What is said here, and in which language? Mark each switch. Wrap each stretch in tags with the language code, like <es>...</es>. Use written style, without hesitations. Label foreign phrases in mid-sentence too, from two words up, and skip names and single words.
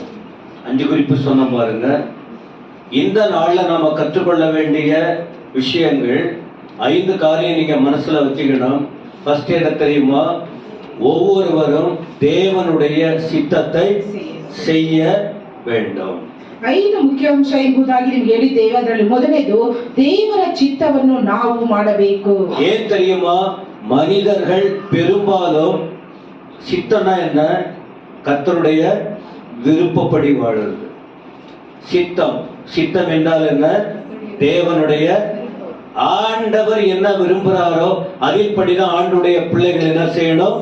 <ta>5 குறிப்பு சொன்ன பாருங்க. இந்த நாள்ல நாம கற்றுக்கொள்ள வேண்டிய விஷயங்கள் 5 காரியம் நீங்க மனசுல வச்சுக்கணும். ஃபர்ஸ்ட் என்ன தெரியுமா? ஒவ்வொருவரும் தேவனுடைய சித்தத்தை செய்ய வேண்டும்.</ta> <kn>5 ಮುಖ್ಯ ಅಂಶ ಎಂಬುದಾಗಿ ನಿಮ್ಗೆ ಹೇಳಿದ್ದೇವೆ. ಅದರಲ್ಲಿ ಮೊದಲನೇದು ದೇವರ ಚಿತ್ತವನ್ನು ನಾವು ಮಾಡಬೇಕು.</kn> <ta>ஏன் தெரியுமா? மனிதர்கள் பெரும்பாலும் சித்தம்னா என்ன? கர்த்தருடைய விருப்பப்படி வாழுறது. சித்தம் என்றால் என்ன? தேவனுடைய, ஆண்டவர் என்ன விரும்புகிறாரோ அதின்படிதான் ஆண்டுடைய பிள்ளைகள் என்ன செய்யணும்?</ta>